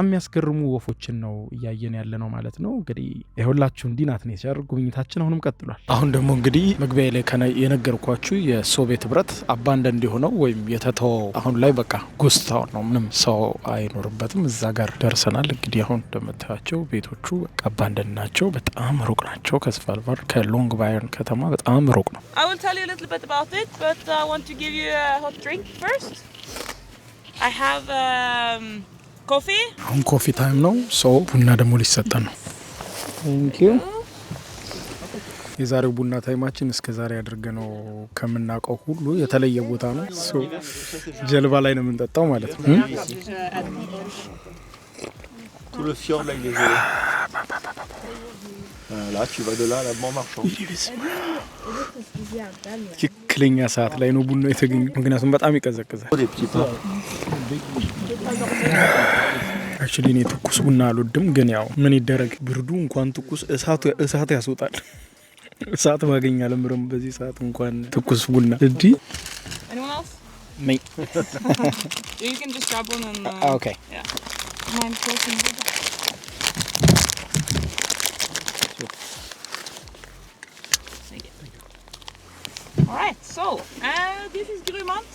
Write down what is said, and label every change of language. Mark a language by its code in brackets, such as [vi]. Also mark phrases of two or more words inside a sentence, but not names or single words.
[am] የሚያስገርሙ ወፎችን ነው እያየን ያለ ነው ማለት ነው። እንግዲህ ይኸውላችሁ እንዲህ ናት ኔቸር። ጉብኝታችን አሁንም ቀጥሏል። አሁን ደግሞ እንግዲህ መግቢያ ላይ የነገርኳችሁ የሶቪየት ህብረት አባንደንድ የሆነው ወይም የተተወው አሁን ላይ በቃ [en] ghost town [am] ነው፣ ምንም ሰው አይኖርበትም። እዛ ጋር ደርሰናል። እንግዲህ አሁን እንደምታያቸው ቤቶቹ በቃ አባንደንድ ናቸው። በጣም ሩቅ ናቸው። ከስቫልባርድ ከሎንግ ባየርን ከተማ በጣም ሩቅ ነው። [en] I will tell you a little bit about it, but I want to give you a hot drink first. I have coffee. [am] አሁን [en] coffee time [am] ነው። ሰው ቡና ደግሞ ሊሰጠን ነው። [en] Thank you. [am] የዛሬው ቡና ታይማችን እስከ ዛሬ አድርገነው ከምናውቀው ሁሉ የተለየ ቦታ ነው። ጀልባ ላይ ነው የምንጠጣው ማለት ነው። [fr] Tout le fjord là il est gelé. Là tu vas de là à bon marchand. [am] ትክክለኛ ሰዓት ላይ ነው ቡና የተገኘው፣ ምክንያቱም በጣም ይቀዘቅዛል። [fr] Des petits pains. [am] አክቹሊ እኔ ትኩስ ቡና አልወድም፣ ግን ያው ምን ይደረግ ብርዱ እንኳን ትኩስ እሳት ያስወጣል። እሳት ማገኛ ለምረም በዚህ ሰዓት እንኳን ትኩስ ቡና እዲ [en] Anyone else? Me. You can just grab one and Okay. Yeah. Mine closing. Alright, so this is Grumant.